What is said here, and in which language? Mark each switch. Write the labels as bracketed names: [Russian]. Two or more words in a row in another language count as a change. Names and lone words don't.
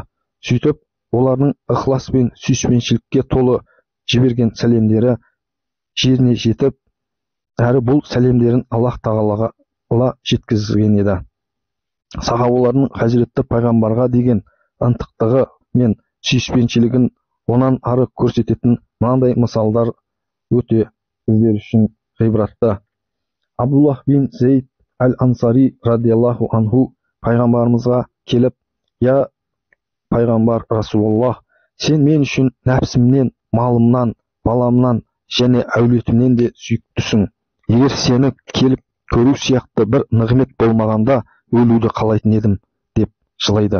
[Kazakh] Сөйтіп, олардың ықылас пен сүйіспеншілікке толы жіберген сәлемдері жеріне жетіп, әрі бұл сәлемдерін Аллах Тағалаға жеткізген еді. Сахабалардың Хазіретті пайғамбарға деген ынтықтығы мен сүйіспеншілігін онан ары көрсететін мынандай мысалдар өте біздер үшін ғибратты. Абдуллах бин Зейд әл-Ансари [Arabic] رضي الله عنه [Kazakh] пайғамбарымызға келіп: "Я пайғамбар Расулуллах, Сен мен үшін нәпсімнен, малымнан, баламнан және әулетімнен де сүйіктісің. Егер сені келіп көру сияқты бір нығмет болмағанда өлуді қалайтын едім, деп жылайды.